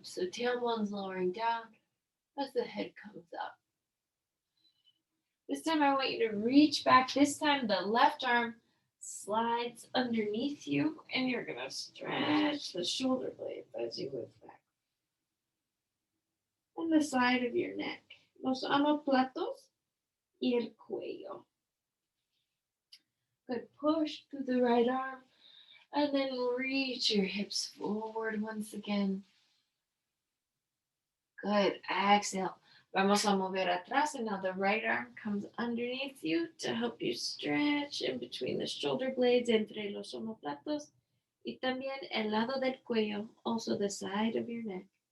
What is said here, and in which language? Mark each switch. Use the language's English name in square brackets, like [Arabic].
[English] So tailbone's lowering down as the head comes up. This time I want you to reach back. This time the left arm slides underneath you, and you're going to stretch the shoulder blades as you move back. And the side of your neck. [Spanish] Los omoplatos y el cuello. [English] Good, push through the right arm. And then reach your hips forward once again. Good, exhale. [Spanish] Vamos a mover atrás, [English] and now the right arm comes underneath you to help you stretch in between the shoulder blades, [Spanish] entre los omoplatos, y también el lado del cuello, [English] also the side of your neck.